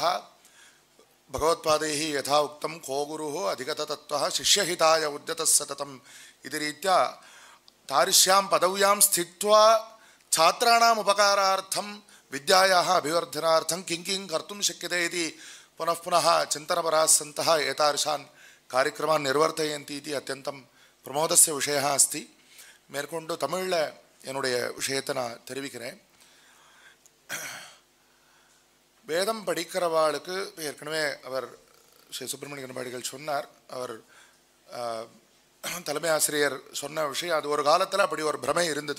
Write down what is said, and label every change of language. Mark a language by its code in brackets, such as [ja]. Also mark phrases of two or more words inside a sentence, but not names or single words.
[sa] भगवत्पादैः यथा उक्तं को गुरुः अधिगततत्त्वः शिष्यहिताय उद्यतः सततम् इति रीत्या तादृश्यां पदव्यां स्थित्वा छात्राणाम् उपकारार्थं विद्यायाः अभिवर्धनार्थं किं किं कर्तुं शक्यते इति पुनः पुनः चिन्तनपराः सन्तः एतादृशान् कार्यक्रमान् निर्वर्तयन्ति इति अत्यन्तं प्रमोदस्य विषयः अस्ति। [ta] மேற்கொண்டு தமிழில் என்னுடைய விஷயத்தை நான் தெரிவிக்கிறேன். வேதம் படிக்கிறவாளுக்கு ஏற்கனவே அவர் ஸ்ரீ சுப்பிரமணிய கணபாடிகள் சொன்னார். அவர் தலைமை ஆசிரியர் சொன்ன விஷயம் அது ஒரு காலத்தில் அப்படி ஒரு பிரமை இருந்தது.